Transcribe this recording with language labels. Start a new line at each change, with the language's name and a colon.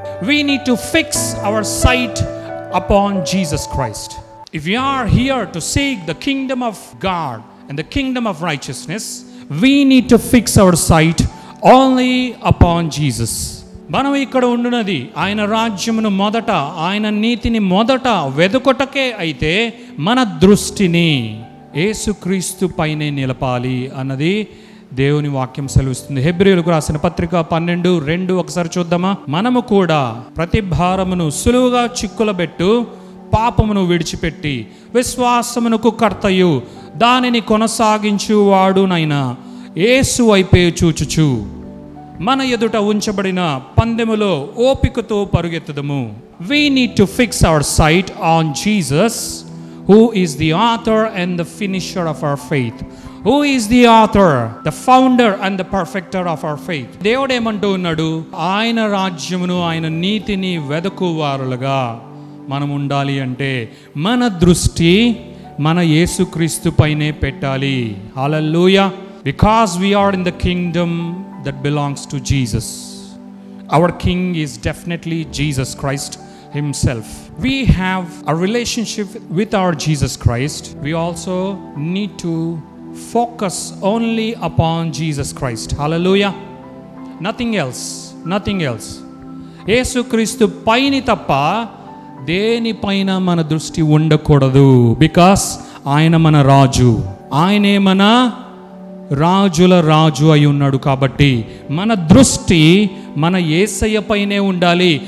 English: We need to fix our sight upon Jesus Christ. If we are here to seek the kingdom of God and the kingdom of righteousness, we need to fix our sight only upon Jesus.
Telugu: మనం ఇక్కడ ఉండున్నది ఆయన రాజ్యమును మొదట, ఆయన నీతిని మొదట వెదుకొటకే అయితే మన దృష్టిని యేసుక్రీస్తు పైనే నిలపాలి అన్నది దేవుని వాక్యం సెలవిస్తుంది. హెబ్రీయులకు రాసిన పత్రిక 12:2 ఒకసారి చూద్దామా. మనము కూడా ప్రతి భారమును సులువుగా చిక్కులబెట్టు పాపమును విడిచిపెట్టి విశ్వాసమునకు కర్తయు దానిని కొనసాగించువాడునైనా యేసు వైపే చూచుచు మన ఎదుట ఉంచబడిన పందెములో ఓపికతో పరుగెత్తుదము.
English: We need to fix our sight on Jesus, who is the author and the finisher of our faith. Who is the author, the founder and the perfecter of our faith.
Telugu: దేవుడు ఏమంటూ ఉన్నాడు? ఆయన రాజ్యమును ఆయన నీతిని వెదకువారులుగా మనం ఉండాలి అంటే మన దృష్టి మన యేసుక్రీస్తు పైనే పెట్టాలి. హల్లెలూయా.
English: Because we are in the kingdom that belongs to Jesus. Our king is definitely Jesus Christ himself. We have a relationship with our Jesus Christ. We also need to focus only upon Jesus Christ. Hallelujah. Nothing else. Nothing else.
Telugu: యేసుక్రీస్తు పైన తప్ప దేని పైన మన దృష్టి ఉండకూడదు. Because ఆయన మన రాజు, ఆయనే మన రాజుల రాజు అయి ఉన్నాడు. కాబట్టి మన దృష్టి మన యేసయ్య పైనే ఉండాలి.